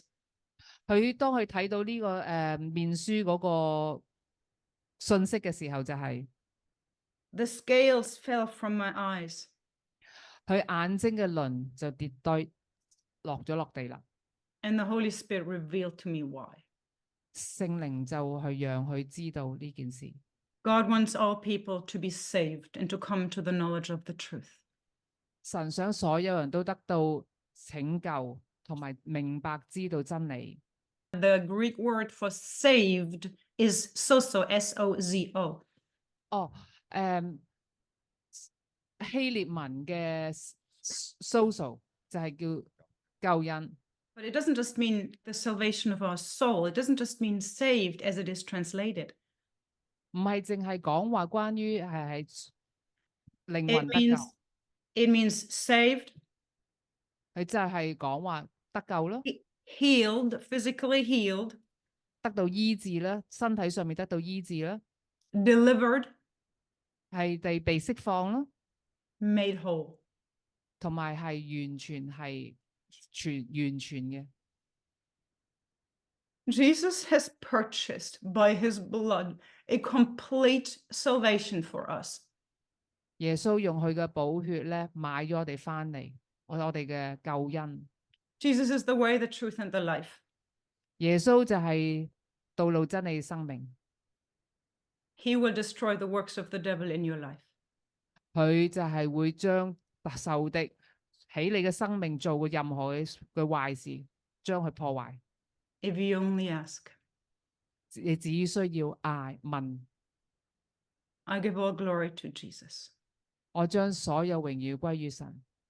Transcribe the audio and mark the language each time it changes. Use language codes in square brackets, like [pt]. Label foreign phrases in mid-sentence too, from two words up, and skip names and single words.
[yue] 佢當佢睇到呢個面書嗰個信息嘅時候，就係 [en] the scales fell from my eyes. [yue] 佢眼睛嘅鱗就跌低落地啦。 [en] And the Holy Spirit revealed to me why. [yue] 聖靈就去讓佢知道呢件事。 [en] God wants all people to be saved and to come to the knowledge of the truth. [yue] 神想所有人都得到拯救，同埋明白知道真理。 [en] The Greek word for saved is sozo, S-O-Z-O. [yue] 哦，希臘文嘅 sozo 就係叫救恩。 [en] But it doesn't just mean the salvation of our soul. It doesn't just mean saved as it is translated. [yue] 唔係淨係講話關於係靈 [en] It [yue] 魂得 [en] means, [yue] 救， [en] it means saved, [yue] 佢就係講話得救咯， [en] healed, physically healed, [yue] 得到醫治啦，身體上面得到醫治啦， [en] delivered, [yue] 係被釋放啦， [en] made whole. [yue] 同埋係完全嘅。 [en] Jesus has purchased by his blood a complete salvation for us. [yue] 耶穌用佢嘅寶血咧買咗我哋翻嚟，我哋嘅救恩。 [en] Jesus is the way, the truth, and the life. [yue] 耶穌就係道路、真理、生命， [en] He will destroy the works of the devil in your life. [yue] 佢就係會將仇敵喺你嘅生命做嘅任何嘅壞事，將佢破壞。 [en] If you only ask. [yue] 你只需要問。 [en] I give all glory to Jesus. [yue] 我將所有榮耀歸於神。